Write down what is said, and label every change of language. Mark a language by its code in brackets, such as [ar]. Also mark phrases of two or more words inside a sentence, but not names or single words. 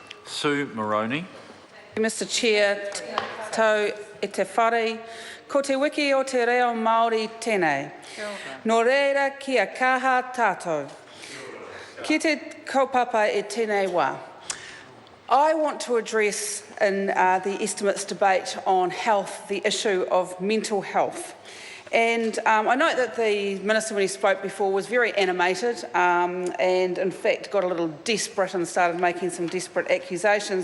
[en] Sue Moroney. Mr Chair, [mi] tau e te whare, ko te wiki o te reo Māori tēnei. Nō reira kia kaha tātou. Ki te kaupapa e tēnei wā. [en] I want to address in the estimates debate on health the issue of mental health. And I note that the Minister, when he spoke before, was very animated and in fact got a little desperate and started making some desperate accusations.